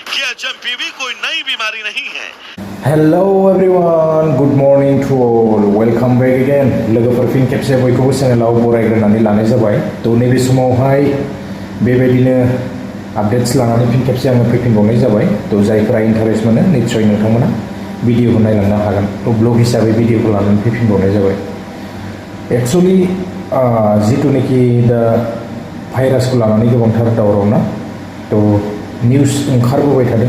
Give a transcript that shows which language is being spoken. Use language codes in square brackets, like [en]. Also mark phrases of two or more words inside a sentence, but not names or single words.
[hi] एचएमपीवी कोई नई बीमारी नहीं है। [en] Hello everyone, good morning to all, welcome back again. [brx] लोगोफोर फिन खेबसे बयखौबो चेनेलाव बरायग्रोनानै लानाय जाबाय। तो नैबे समावहाय बेबायदिनो आपडेट्स लानानै फिन खेबसे आङो फैफिनबावनाय जाबाय। तो जायफोरा इन्टारेस्ट मोनो निश्चय नोंथांमोना भिडिअखौ नायलांनो हागोन। तो ब्लग हिसाबै भिडिअखौ लानानै फैफिनबावनाय जाबाय। एक्चुअली जिथुनाखि दा भाइरासखौ लानानै गोबांथार दावराव ना, तो निउस ओंखारबोबाय थादों।